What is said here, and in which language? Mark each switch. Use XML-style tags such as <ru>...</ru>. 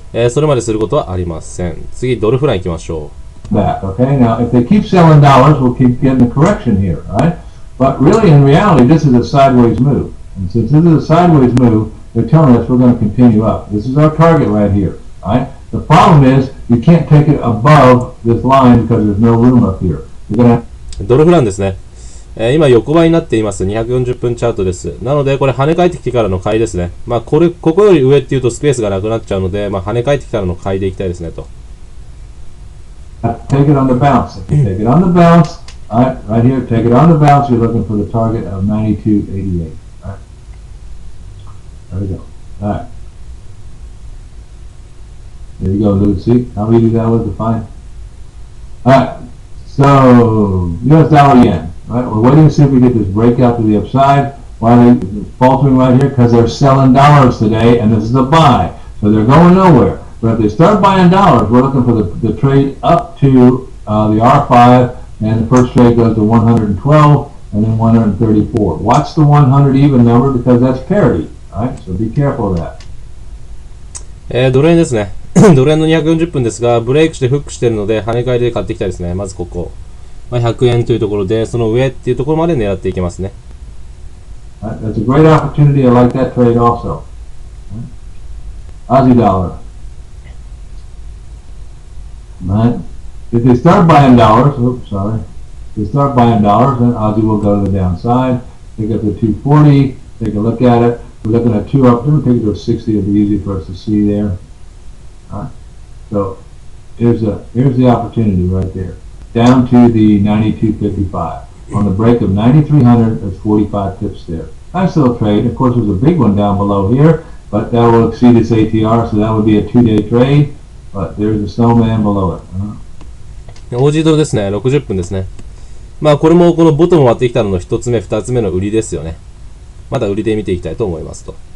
<ja>それまですることはありません。次、ドルフラン行きましょう。</ja> <en>Back, okay? Now, if they keep selling dollars, we'll keep getting the correction here, right? But really, in reality, this is a sideways move. And since this is a sideways move, they're telling us we're going to continue up. This is our target right here, right? The problem is you can't take it above this line because there's no room up here. You're going to</en> <ja>ドルフランですね。今横ばいになっています。240分チャートです。なのでこれ跳ね返ってきてからの買いですね。まあここより上っていうとスペースがなくなっちゃうので、まあ跳ね返ってきたらの買いでいきたいですねと。</ja> <en>Take it on the bounce. If you take it on the bounce, right here, take it on the bounce. You're looking for the target of 92.88. All right. There we go. All right. There you go, Lucy. How easy that was to find. All right. So U.S. dollar yen. Right, we're waiting to see if we get this breakout to the upside. Why are they faltering right here? Because they're selling dollars today, and this is a buy. So they're going nowhere. But if they start buying dollars, we're looking for the trade up to the R5, and the first trade goes to 112, and then 134. Watch the 100 even number because that's parity. All right, so be careful of that.</en> <ja>ドル円ですね。ドル円の240分ですが、ブレイクしてフックしているので、跳ね返りで買っていきたいですね。まずここ。 100円というところで、その上っていうところまで狙っていきますね。</ja> <en>That's a great opportunity. I like that trade also. Aussie dollar. Right? If they start buying dollars, if they start buying dollars, then Aussie will go to the downside. Take up to 240, take a look at it. We're looking at 2 up, let me take it to a 60, it'll be easy for us to see there. Alright, so here's the opportunity right there. Down to the 92.55. On the break of 9,300, there's 45 pips there. Nice little trade. Of course, there's a big one down below here, but that will exceed its ATR, so that would be a 2-day trade. But there's a snowman below it.</en> <ja>OG ドルですね。60分ですね。まあこれもこのボトム割ってきたのの1つ目、2つ目の売りですよね。まだ売りで見ていきたいと思いますと。</ja>